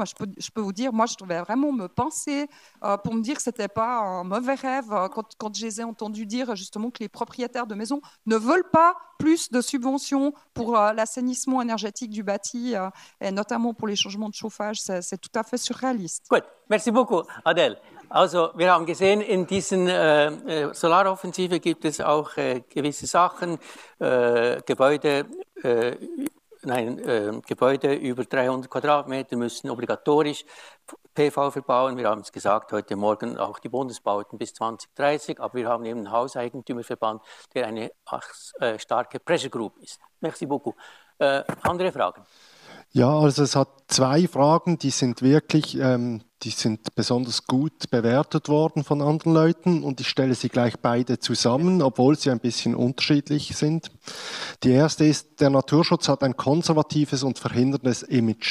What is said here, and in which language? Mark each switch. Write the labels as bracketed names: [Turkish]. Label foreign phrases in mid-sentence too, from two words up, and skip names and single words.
[French] Je peux vous dire, moi, je devais vraiment me pincer pour me dire que ce n'était pas un mauvais rêve quand je les ai entendus dire justement que les propriétaires de maisons ne veulent pas plus de subventions pour l'assainissement énergétique du bâti et notamment pour les changements de chauffage. C'est tout à fait surréaliste. Gut, merci beaucoup, Adèle. [German] Also, wir haben gesehen, in diesen Solaroffensive gibt es auch gewisse Sachen, Gebäude über 300 Quadratmeter müssen obligatorisch PV verbauen. Wir haben es gesagt, heute Morgen auch die Bundesbauten bis 2030, aber wir haben eben einen Hauseigentümerverband, der eine starke [English] Pressure Group [German] ist. [French] Merci beaucoup. [German] Andere Fragen? Ja, also es hat zwei Fragen, die sind wirklich, die sind besonders gut bewertet worden von anderen Leuten und ich stelle sie gleich beide zusammen, obwohl sie ein bisschen unterschiedlich sind. Die erste ist, der Naturschutz hat ein konservatives und verhinderndes Image.